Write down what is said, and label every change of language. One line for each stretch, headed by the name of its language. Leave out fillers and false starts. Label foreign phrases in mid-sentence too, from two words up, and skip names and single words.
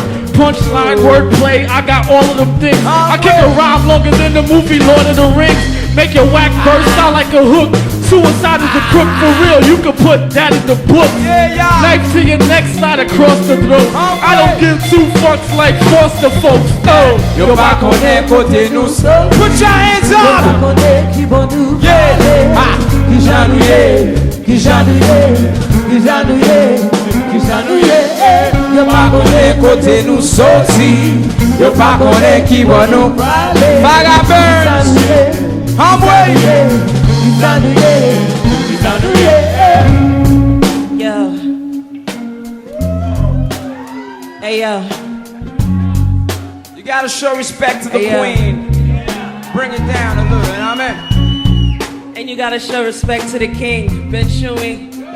English: Punchline, wordplay, I got all of them things. I kick a rhyme longer than the movie Lord of the Rings. Make your whack verse sound like a hook. Suicide is a crook for real, you can put that in the book. Knife to your neck, slide across the throat. I don't give two fucks like foster folks. Oh,
Haitian Creole: Yo pa konen kote nou.
English: Put your hands up. Yeah. Ah.
Haitian Creole: Ki jan nou ye, ki jan nou ye, ki jan nou ye, ki jan nou ye. Yo pa konen kote nou soti. Yo pa konen ki bon nou prale. Farrah Burns. Hamway. Ki jan nou ye, ki jan nou ye.
English: Yo. Hey yo. You gotta show respect to the queen. Bring it down a little, you know what I mean? And you gotta show respect to the king, Bennchoumy.